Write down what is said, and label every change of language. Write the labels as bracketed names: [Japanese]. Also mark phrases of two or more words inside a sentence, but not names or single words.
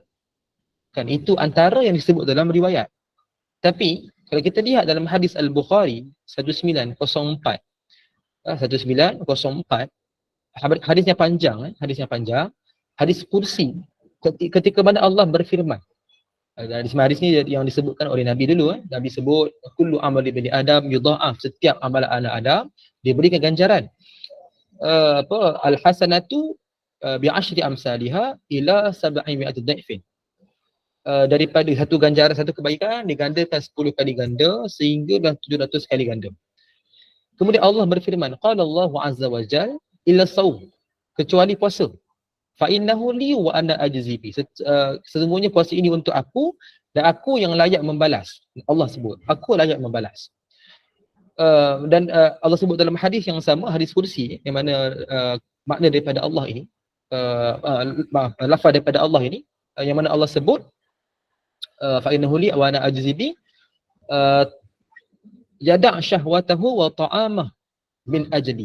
[Malay] Kan itu antara yang disebut dalam riwayat. Tapi kalau kita lihat dalam hadis Al-Bukhari 1904, 1904, hadisnya panjang, hadis kursi, ketika mana Allah berfirman. Hadis ni yang disebutkan oleh Nabi dulu. Nabi sebut [Arabic] كل عمل بني آدم يضاعف, [Malay] setiap amalan anak Adam diberikan ganjaran. [Arabic] الحسنة بعشر أمثالها إلى 700 ضعف. [Malay] Daripada satu ganjaran, satu kebaikan digandakan 10 kali ganda sehingga 700 kali ganda. Kemudian Allah berfirman, [Arabic] قال الله عز وجل إلا الصوم, [Malay] kecuali puasa. [Arabic] فإنه لي وأنا أجزي به. [Malay] Sesungguhnya puasa ini untuk aku dan aku yang layak membalas. Allah sebut, aku layak membalas. Dan Allah sebut dalam hadis yang sama, hadis kursi, yang mana makna daripada Allah ini, lafaz daripada Allah ini, yang mana Allah sebut [Arabic] فإنه لي وأنا أجزي به, يدع شهوته وطعامه من أجلي.